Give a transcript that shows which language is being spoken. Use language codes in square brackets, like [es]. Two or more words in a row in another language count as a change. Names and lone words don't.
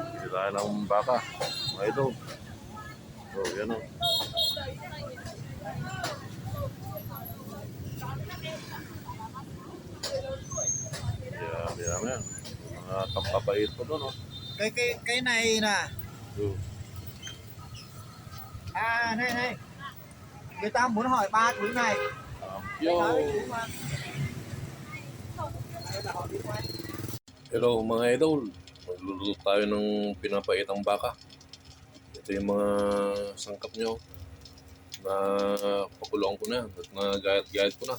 [tl] Kailangan ng baka. Mga ito. So, yan o. Yan. Mga kampapait ko doon, o. Kay nai na. So, [vi] À này, người ta muốn hỏi ba thứ này. [tl] yo. Hello mga idol. Magluluto tayo ng pinapaitang baka. Ito yung mga sangkap nyo na pakulong ko na at nagayat-gayat ko na.